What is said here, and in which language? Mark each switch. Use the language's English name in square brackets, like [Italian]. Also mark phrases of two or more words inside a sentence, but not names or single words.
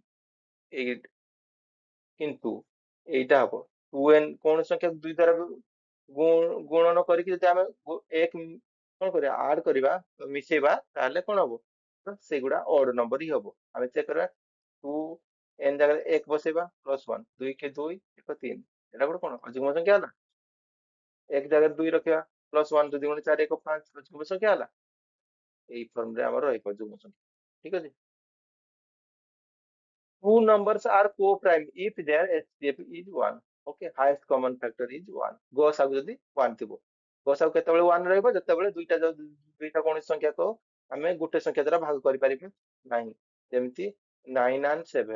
[Odia] ଏଇ କିନ୍ତୁ ଏଇଟା ହବ, 2n କୌଣସି ସଂଖ୍ୟାକୁ ଦୁଇ ଦ୍ୱାରା ଗୁଣନ କରିକି ଯଦି ଆମେ ଏକ କଣ କରିବା, ଆଡ କରିବା, ମିଶେଇବା, ତାହେଲେ କଣ ହବ, ତ ସେଗୁଡା ଅଡ ନମ୍ବର ହିଁ ହବ। ଆମେ ଚେକ୍ କରିବା, 2n ଜାଗାରେ 1 ବସେଇବା, +1, 2 କେ 2 ଏକ 3, ଏଟା ଗୋଟେ କଣ ଅଯୁଗ୍ମ ସଂଖ୍ୟା ହେଲା। 1 ଜାଗାରେ 2 ରଖିବା, +1, 2 ଗୁଣେ 4 1 5, ଅଯୁଗ୍ମ ସଂଖ୍ୟା ହେଲା। ଏଇ ଫର୍ମ ରେ ଆମର ରହିବ ଅଯୁଗ୍ମ ସଂଖ୍ୟା, ଠିକ ଅଛି। [English] Two numbers are co-prime if their HCF is 1. Okay, highest common factor is 1. [Odia] ଗସାଗୁ ଯଦି 1 ଥିବ, ଗସାଗୁ କେତେବେଳେ 1 ରହିବ, ଯେତେବେଳେ ଦୁଇଟା କୌଣସି ସଂଖ୍ୟାକୁ ଆମେ ଗୋଟେ ସଂଖ୍ୟା ଦ୍ୱାରା ଭାଗ କରିପାରିବେ ନାହିଁ, ଯେମିତି 9 and 7।